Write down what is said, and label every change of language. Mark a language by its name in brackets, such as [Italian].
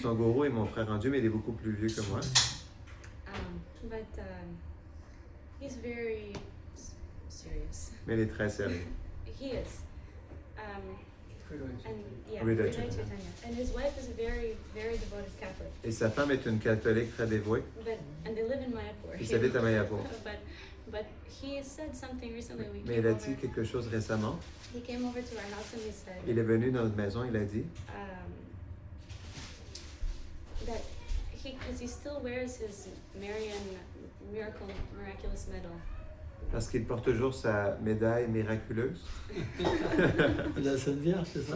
[French] Son gourou est mon frère en Dieu, mais il est beaucoup plus vieux que moi. [English] But he's very serious. [French] Mais il est très sérieux. [English] He is. And yeah, Hriday [French] Hriday [English] Chaitanya. [French] Chaitanya. [English] And his wife is a very, very devoted Catholic. [French] Et sa femme est une catholique très dévouée. [English] And they live in Mayapur. [French] Ils habitent à Mayapur. [English] But he said something recently. We [French] Mais [English] came [French] il a [English] over. [French] dit quelque chose récemment. [English] He came over to our house and he said [French] Il est venu dans notre maison, il a dit [English] that because he still wears his miraculous medal. [French] parce qu'il porte toujours sa médaille miraculeuse. La Sainte Vierge, c'est ça?